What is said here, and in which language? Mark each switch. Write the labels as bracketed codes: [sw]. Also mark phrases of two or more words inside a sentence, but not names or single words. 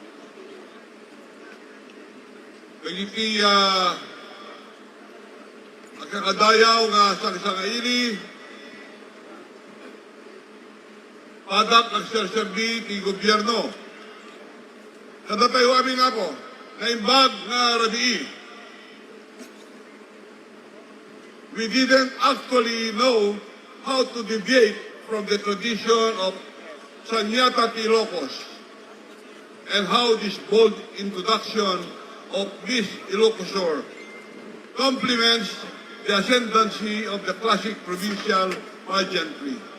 [ilo] nagiti ang kakadayaw nga sang-sangaili, padak ang serserbi ti gobyerno. Kada tayo amin nga po, na imbag nga rabii. [en] We didn't actually know how to deviate from the tradition of Sanyata ti Ilocos and how this bold introduction of Miss Ilocos Sur complements the ascendancy of the classic provincial pageantry.